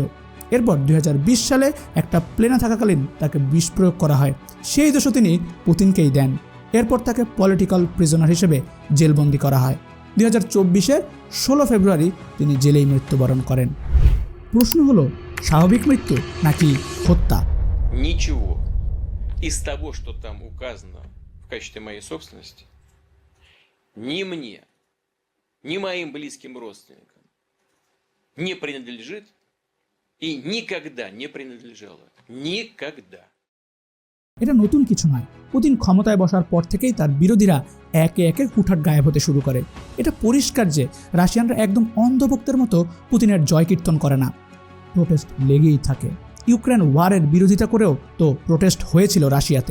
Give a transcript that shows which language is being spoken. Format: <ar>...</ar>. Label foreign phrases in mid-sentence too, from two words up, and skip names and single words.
<bn>এরপর 2020 সালে একটা প্লেনে থাকাকালীন তাকে বিষ প্রয়োগ করা হয়, সেই দোষও তিনি পুতিনকেই দেন। এরপর তাকে</bn> <en>political prisoner</en> <bn>হিসেবে জেলবন্দি করা হয়। 2024-এর 16 ফেব্রুয়ারি তিনি জেলেই মৃত্যুবরণ করেন। প্রশ্ন হলো, স্বাভাবিক মৃত্যু নাকি হত্যা?</bn> <ru>Ничего из того, что там указано в качестве моей собственности, ни мне, ни моим близким родственникам не принадлежит и никогда не принадлежало. Никогда.</ru> <bn>এটা নতুন কিছু নয়। পুতিন ক্ষমতায় বসার পর থেকেই তার বিরোধীরা একে একে হুটহাট গায়েব হতে শুরু করে। এটা পরিষ্কার যে রাশিয়ানরা একদম অন্ধভক্তের মতো পুতিনের জয় কীর্তন করে না। প্রোটেস্ট লেগেই থাকে। ইউক্রেন ওয়ারের বিরোধিতা করেও তো প্রোটেস্ট হয়েছিল রাশিয়াতে।</bn>